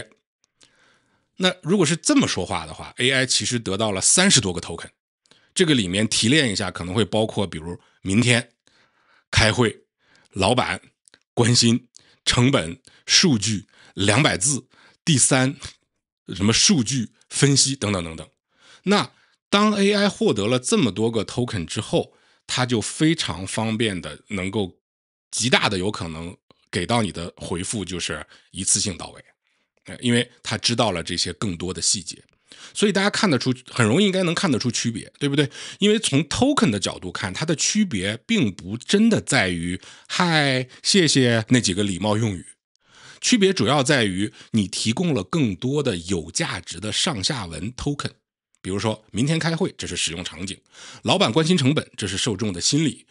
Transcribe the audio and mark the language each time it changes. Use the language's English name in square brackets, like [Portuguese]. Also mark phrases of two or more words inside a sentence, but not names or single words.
[Chinese] 那如果是這麼說話的話 ，AI 其實得到了30多個 token， 這個裡面提煉一下可能會包括，比如明天開會、老闆關心成本、數據、200字、第3什麼數據分析等等等等。那當 AI 獲得了這麼多個 token 之後，它就非常方便的能夠極大的有可能給到你的回復就是一次性到位，因為它知道了這些更多的細節，所以大家看得出，很容易應該能看得出區別，對不對？因為從 token 的角度看，它的區別並不真的在於嗨、謝謝那幾個禮貌用語，區別主要在於你提供了更多的有價值的上下文 token。比如說明天開會，這是使用場景；老闆關心成本，這是受眾的心理。